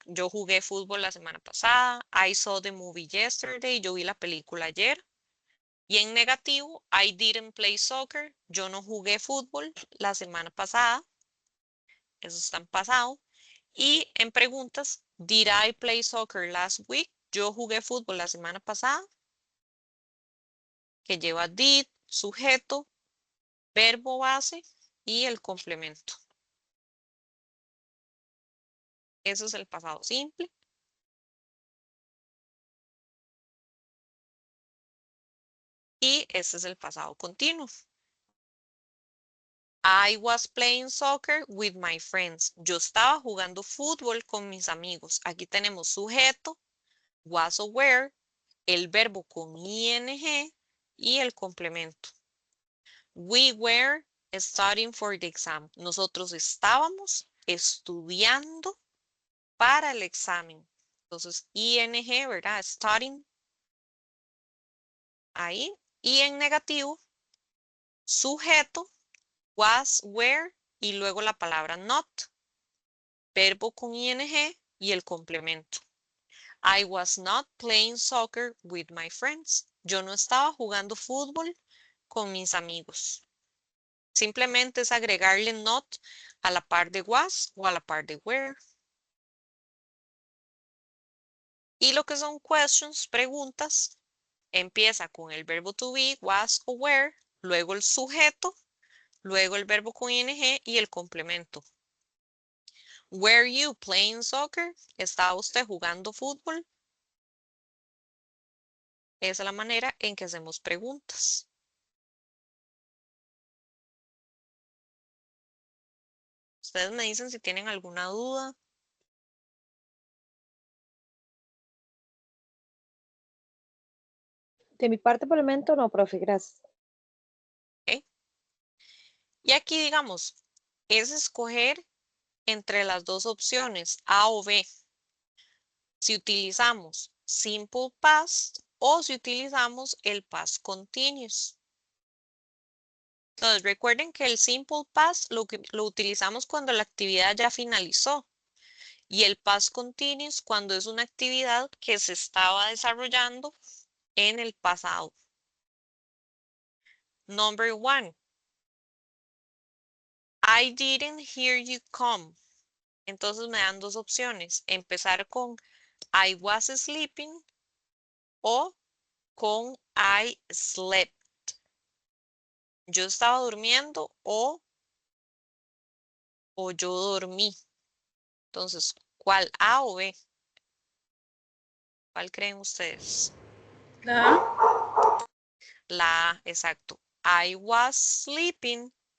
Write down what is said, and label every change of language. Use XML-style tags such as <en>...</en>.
<es>Yo jugué fútbol la semana pasada.</es> <en>I saw the movie yesterday.</en> <es>Yo vi la película ayer. Y en negativo,</es> <en>I didn't play soccer.</en> <es>Yo no jugué fútbol la semana pasada. Eso está en pasado. Y en preguntas,</es> <en>did I play soccer last week?</en> <es>Yo jugué fútbol la semana pasada. Que lleva did, sujeto, verbo base y el complemento. Eso es el pasado simple. Y este es el pasado continuo.</es> <en>I was playing soccer with my friends.</en> <es>Yo estaba jugando fútbol con mis amigos. Aquí tenemos sujeto, was aware, el verbo con ing y el complemento.</es> <en>We were studying for the exam.</en> <es>Nosotros estábamos estudiando para el examen. Entonces, ing, ¿verdad? Studying. Ahí. Y en negativo, sujeto, was, were y luego la palabra not. Verbo con ing y el complemento.</es> <en>I was not playing soccer with my friends.</en> <es>Yo no estaba jugando fútbol con mis amigos. Simplemente es agregarle not a la par de was o a la par de were. Y lo que son questions, preguntas, empieza con el verbo to be, was o were, luego el sujeto, luego el verbo con ing y el complemento.</es> <en>Were you playing soccer?</en> <es>¿Estaba usted jugando fútbol? Esa es la manera en que hacemos preguntas. Ustedes me dicen si tienen alguna duda. De mi parte, por el momento, no, profe, gracias. ¿Ok? Y aquí, digamos, es escoger entre las dos opciones, A o B. Si utilizamos simple past o si utilizamos el past continuous. Entonces, recuerden que el simple past lo utilizamos cuando la actividad ya finalizó y el past continuous cuando es una actividad que se estaba desarrollando en el pasado.</es> <en>Number 1. I didn't hear you come.</en> <es>Entonces me dan dos opciones. Empezar con</es> <en>I was sleeping</en> <es>o con</es> <en>I slept.</en> <es>Yo estaba durmiendo o yo dormí. Entonces, ¿cuál A o B? ¿Cuál creen ustedes? La A, exacto.</es> <en>I was sleeping.</en>